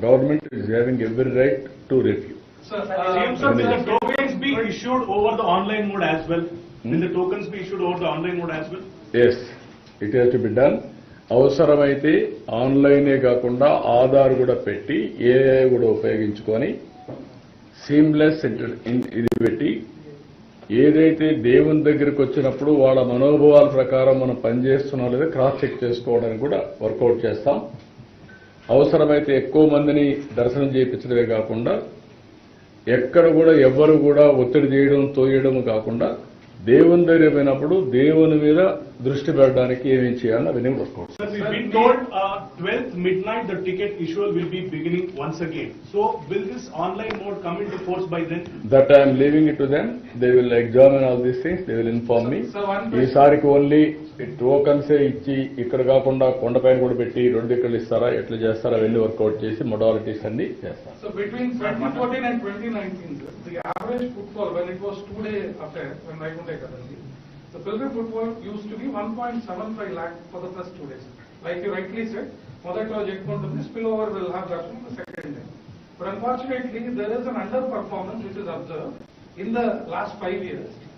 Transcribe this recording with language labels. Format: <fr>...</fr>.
<en>Government is having every right to review. Will the tokens be issued over the online mode as well? Will the tokens be issued over the online mode as well? Yes, it has to be done.</en> <te>అవసరమైతే ఆన్లైనే కాకుండా ఆధార్ కూడా పెట్టి AI కూడా ఉపయోగించుకొని seamless ఇది పెట్టి ఏదైతే దేవుని దగ్గరికి వచ్చినప్పుడు వాళ్ళ మనోభావాల ప్రకారం మనం పనిచేస్తున్నాం లేదా క్రాస్ చెక్ చేసుకోవడానికి కూడా వర్కౌట్ చేస్తాం. అవసరమైతే ఎక్కువ మందిని దర్శనం చేయించడమే కాకుండా ఎక్కడ కూడా ఎవ్వరు కూడా ఒత్తిడి చేయడం తోయడం కాకుండా దేవుని దగ్గర పోయినప్పుడు దేవుని మీద దృష్టి పెట్టడానికి ఏమేం చేయాలని అవన్నీ work out.</te> <en>Sir, we've been told 12th midnight the ticket issue will be beginning once again. So will this online mode come into force by then? That I am leaving it to them. They will examine all these things. They will inform me.</en> <te>ఈసారికి only టోకన్సే ఇచ్చి ఇక్కడ కాకుండా కొండపైన కూడా పెట్టి 2 ఇక్కడ ఇస్తారా ఎట్లా చేస్తారా అవన్నీ వర్కౌట్ చేసి మొడాలిటీస్ అన్ని చేస్తారు.</te> <en>So between 2014 and 2019, the average footfall when it was 2-day affair, when Vaikunta Ekadasi, the pilgrim footfall used to be 1.75 lakh for the first 2 days. Like you rightly said,</en> <te>మొదట్లో చెప్పుకుంటుంది</te> <en>spillover will have that on the second day. But unfortunately, there is an underperformance which is observed in the last 5 years.</en>